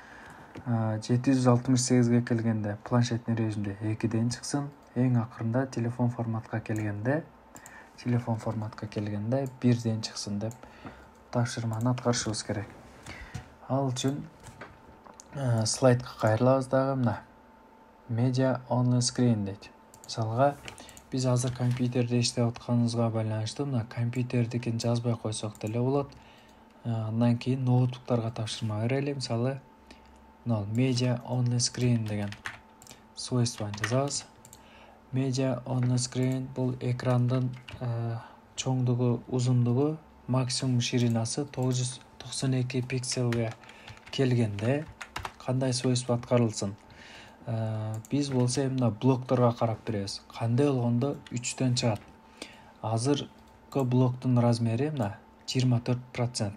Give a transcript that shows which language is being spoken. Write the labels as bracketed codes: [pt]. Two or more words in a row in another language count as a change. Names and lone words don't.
[ky] 768ге келгенде планшеттин режимде 2ден чыксын. Эң акырында телефон форматка келгенде 1ден чыксын деп тапшырманы аткарышыбыз керек. Ал үчүн слайдка кайрылабыз дагы, мына [en] media only screen [ky] дейт. Мисалга, биз азыр компьютерде иштеп атканыбызга байланыштуу мына компьютердикин жазбай койсок деле болот. Андан кийин ноутбуктарга тапшырма берели. Мисалы, мына [en] media only screen [ky] деген свойствоны жазабыз. [en] Media only screen [ky] бул экрандын чоңдугу, узундугу, максимум ширинасы 992 пикселге келгенде кандай свойство аткарылсын? Биз болсо мына блокторго карап беребиз. Кандай болгондо 3дөн чыгат? Азыркы блоктун размери мына 24%.